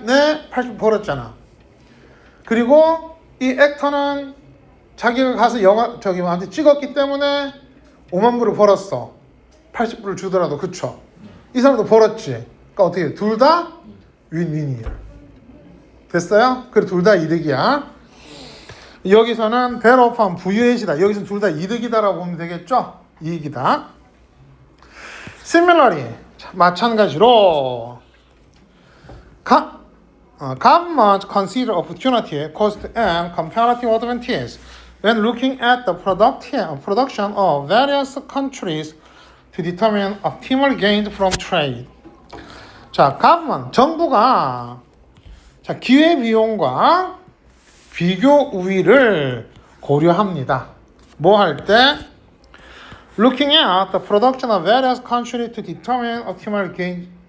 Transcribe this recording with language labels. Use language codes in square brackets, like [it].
[ko] 네, 80불 벌었잖아. 그리고 이 액터는 자기가 가서 영화 저기한테 찍었기 때문에 5만 불을 벌었어. 80불을 주더라도. 그쵸? 이 사람도 벌었지. 그러니까 어떻게 해? 둘 다 윈윈이야. 됐어요? 그래, 둘 다 이득이야. 여기서는 배로판 부유해지다. 여기서 둘 다 이득이다라고 보면 되겠죠? 이익이다. [en] Similarly, [ko] 마찬가지로 [en] government consider opportunity, cost, and comparative advantage when looking at the production of various countries to determine optimal gains from trade. [ko] 자, government, 정부가 자, 기회비용과 비교 우위를 고려합니다. 뭐 할 때? [en] Looking at the production of various countries to determine optimal gains.